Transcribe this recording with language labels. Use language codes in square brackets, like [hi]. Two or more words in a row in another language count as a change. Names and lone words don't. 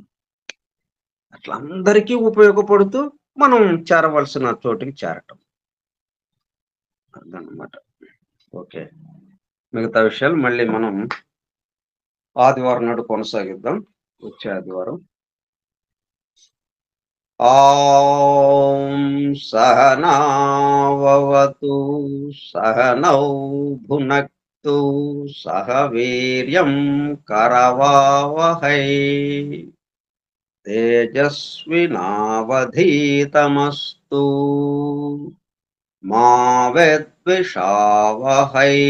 [te] అట్లా అందరికీ ఉపయోగపడుతూ మనం చేరవలసిన చోటికి చేరటం. అదనమాట. ఓకే. మిగతా విషయాలు మళ్ళీ మనం ఆదివారం నాడు కొనసాగిద్దాం. వచ్చే ఆదివారం. [sa] ॐ सहनाववतु सहनौ भुनक्तु सह वीर्यं करवावहै तेजस्विनावधीतमस्तु मा विद्विषावहै